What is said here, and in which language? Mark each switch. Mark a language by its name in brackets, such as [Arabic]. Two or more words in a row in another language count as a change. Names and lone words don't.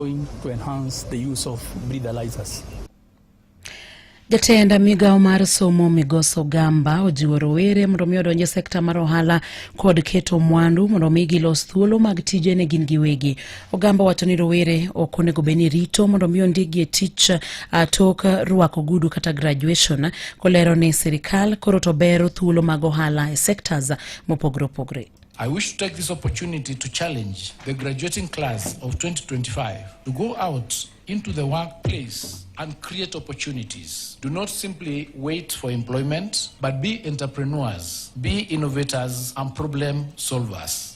[English] going to enhance the use of breathalyzers. [Luo (Kenya and Tanzania)] Jatend migao mar somo Migos Ogamba ojiwo rowere mondo mi odonje sekta mar ohala kod keto mwandu mondo mi gilos thuolo mag tije ne gin giwegi. Ogamba wacho ni rowere ok onego beni rito mondo mi ondigi tich tok rwako gudu kata graduation, kolero ni sirikal koro to bero thuolo mag ohala e sectors mopogore opogore. [English] I wish to take this opportunity to challenge the graduating class of 2025 to go out into the workplace and create opportunities. Do not simply wait for employment, but be entrepreneurs, be innovators and problem solvers.